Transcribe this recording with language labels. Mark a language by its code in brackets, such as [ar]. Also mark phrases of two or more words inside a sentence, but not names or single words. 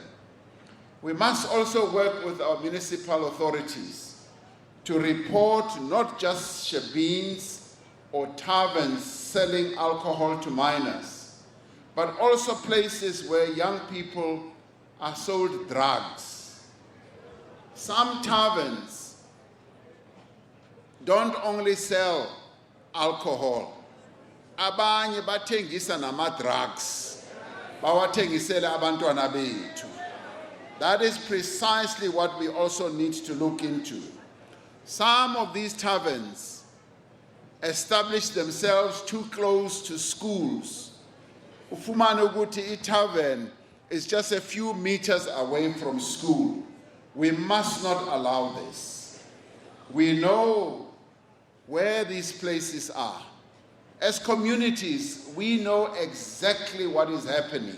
[en] We must also work with our municipal authorities to report not just shebeens or taverns selling alcohol to minors, but also places where young people are sold drugs. Some taverns don't only sell alcohol, [zu] abanye bathengisa nama-drugs, bawathengisele abantwana bethu. [en] That is precisely what we also need to look into. Some of these taverns establish themselves too close to schools. [zu] Ufumane ukuthi i-tavern [en] is just a few meters away from school. We must not allow this. We know where these places are. As communities, we know exactly what is happening.